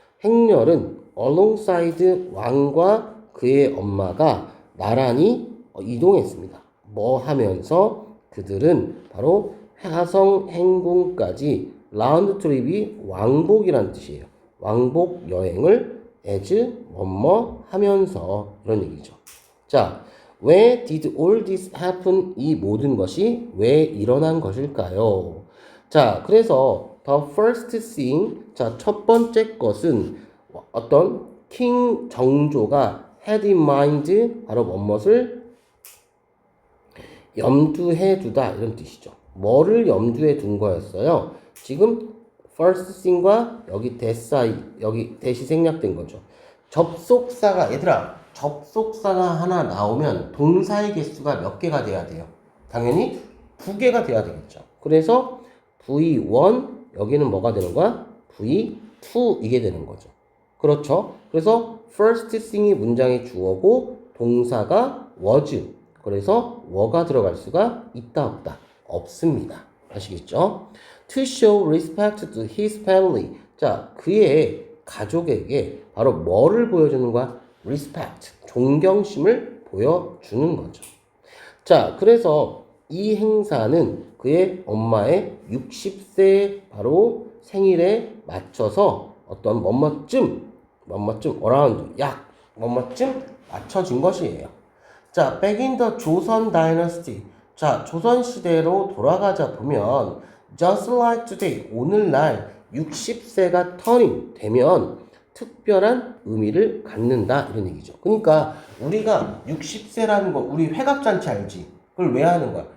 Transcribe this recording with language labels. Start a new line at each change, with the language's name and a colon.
Korean: 행렬은 alongside 왕과 그의 엄마가 나란히 이동했습니다. 뭐 하면서 그들은 바로 화성 행궁까지 라운드 트립이 왕복이란 뜻이에요. 왕복 여행을 as 뭐뭐 하면서 이런 얘기죠.
English: 자,
Korean: 왜
English: did all this happen?
Korean: 이 모든 것이 왜 일어난 것일까요? 자, 그래서
English: the first thing,
Korean: 자, 첫 번째 것은 어떤 king 정조가
English: had in mind,
Korean: 바로 무엇을 염두해 두다 이런 뜻이죠. 뭐를 염두에 둔 거였어요? 지금 first thing과 여기 대사이, 여기 대시 생략된 거죠. 접속사가, 얘들아, 접속사가 하나 나오면 동사의 개수가 몇 개가 돼야 돼요? 당연히 2개가 돼야 되겠죠. 그래서 V1, 여기는 뭐가 되는 거야? V2 이게 되는 거죠. 그렇죠. 그래서 first thing이 문장의 주어고 동사가 was. 그래서 were 들어갈 수가 있다 없다? 없습니다. 아시겠죠?
English: To show respect to his family.
Korean: 자, 그의 가족에게 바로 뭐를 보여주는 거야? respect, 존경심을 보여주는 거죠. 자, 그래서 이 행사는 그의 엄마의 60세 바로 생일에 맞춰서 어떤 뭐뭐쯤 around, 약 뭐뭐쯤 맞춰진 것이에요.
English: 자, back in the 조선 dynasty.
Korean: 자, 조선 시대로 돌아가자 보면
English: just like today,
Korean: 오늘날 60세가 turning 되면 특별한 의미를 갖는다 이런 얘기죠. 그러니까 우리가 60세라는 거, 우리 회갑잔치 알지? 그걸 왜 하는 거야?